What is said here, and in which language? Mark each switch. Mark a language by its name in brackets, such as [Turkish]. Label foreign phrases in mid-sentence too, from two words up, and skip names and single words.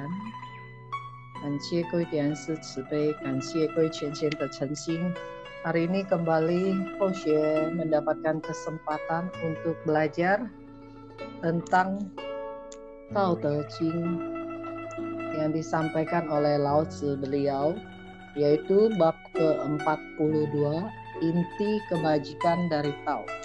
[Chinese] 感谢各位点师慈悲，感谢各位全贤的诚心。 [Indonesian] Hari ini kembali Hoshe mendapatkan kesempatan untuk belajar tentang Tao Te Ching yang disampaikan oleh Lao Tzu beliau, yaitu bab ke-42, inti kebajikan dari Tao.